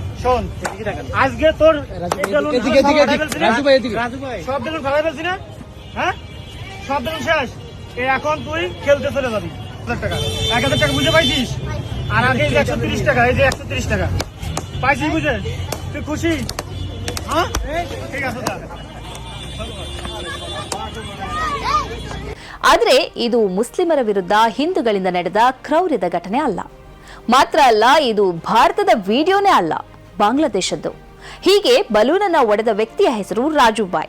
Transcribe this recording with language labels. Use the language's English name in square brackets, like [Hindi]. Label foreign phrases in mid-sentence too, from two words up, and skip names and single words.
[Bangla] শোন, আজকে তোর সব বেলুন ফেলাই ফেলছি না? হ্যাঁ, সব বেলুন শেষ। এখন তুই খেলতে চলে যাবি। 1000 টাকা বুঝে পাইছিস? আর আগে 130 টাকা, এই যে 130 টাকা পাইছিস, বুঝে? তুই খুশি? হ্যাঁ, ঠিক আছে। [Kannada] ಆದರೆ ಇದು ಮುಸ್ಲಿಮರ ವಿರುದ್ಧ ಹಿಂದೂಗಳಿಂದ ನಡೆದ ಕ್ರೌರ್ಯದ ಘಟನೆ ಅಲ್ಲ. ಮಾತ್ರ ಅಲ್ಲ, ಇದು ಭಾರತದ ವಿಡಿಯೋನೇ ಅಲ್ಲ, ಬಾಂಗ್ಲಾದೇಶದ್ದು. ಹೀಗೆ ಬಲೂನನ್ನ ಒಡೆದ ವ್ಯಕ್ತಿಯ ಹೆಸರು ರಾಜುಬಾಯ್.